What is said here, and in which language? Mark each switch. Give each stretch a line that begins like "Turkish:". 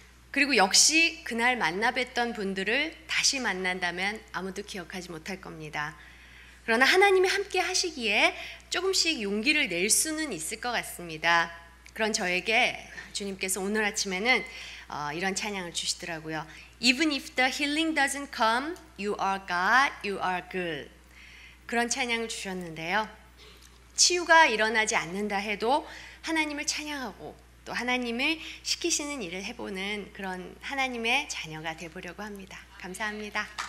Korean: 그리고 역시 그날 만나 뵀던 분들을 다시 만난다면 아무도 기억하지 못할 겁니다. 그러나 하나님이 함께 하시기에 조금씩 용기를 낼 수는 있을 것 같습니다. 그런 저에게 주님께서 오늘 아침에는 이런 찬양을 주시더라고요.
English: Even if the healing doesn't come, you are God, you are good.
Korean: 그런 찬양을 주셨는데요. 치유가 일어나지 않는다 해도 하나님을 찬양하고 또 하나님을 시키시는 일을 해보는 그런 하나님의 자녀가 되보려고 합니다. 감사합니다.